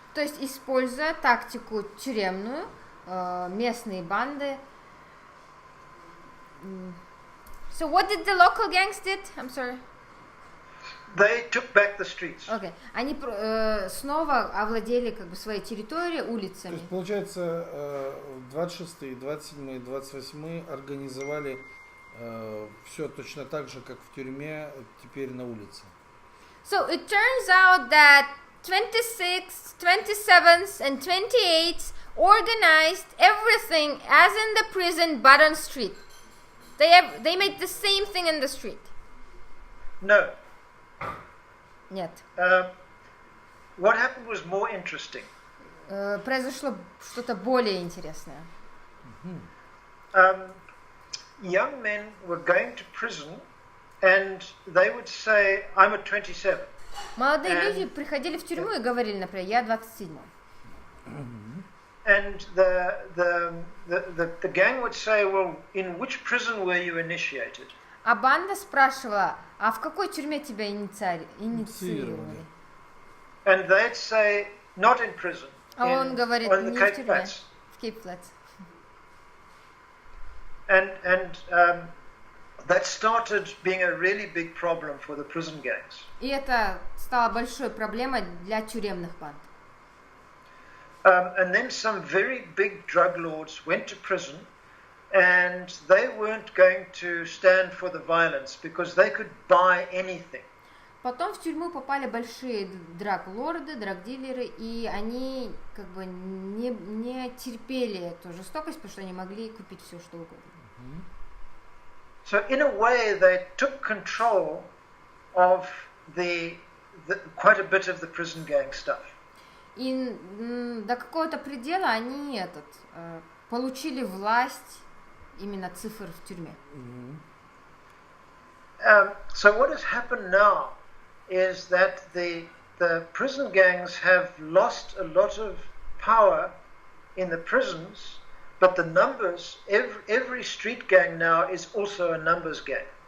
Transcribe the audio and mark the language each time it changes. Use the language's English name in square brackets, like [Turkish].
[Russian] То есть, используя тактику тюремную, местные банды. [English] So what did the local gangs did? I'm sorry. They took back the streets. Okay. [Russian] Они снова овладели как бы своей территорией, То улицами. есть, получается, 26-й, 27-й, 28-й организовали все точно так же, как в тюрьме, теперь на улице. [English] So it turns out that 26th, 27th and 28th organized everything as in the prison but on street. They made the same thing in the street. No. [Russian] Нет. [English] What happened was more interesting. [Russian] Произошло что-то более интересное. [English] Young men were going to prison and they would say, I'm at 27. [Russian] Молодые люди приходили в тюрьму и говорили, например, я 27. [English] And the gang would say, well, in which prison were you initiated? [Russian] А банда спрашивала, а в какой тюрьме тебя инициировали? [English] And they'd say, not in prison. [Russian] А он говорит, [English] on the [Russian] не в [English] Cape [Russian] тюрьме, [English] Flats. [Russian] в Кейптауне. [English] And that started being a really big problem for the prison gangs. [Russian] И это стало большой проблемой для тюремных банд. [English] And then some very big drug lords went to prison and they weren't going to stand for the violence because they could buy anything. [Russian] Потом в тюрьму попали большие драг-лорды, драг-дилеры, и они как бы не терпели эту жестокость, потому что они могли купить все, что угодно. [English] So in a way they took control of the quite a bit of the prison gang stuff. [Russian] И до какого-то предела они получили власть именно цифр в тюрьме. [English] So what has happened now is that the prison gangs have lost a lot of power in the prisons, but the numbers, every street gang now is also a numbers gang.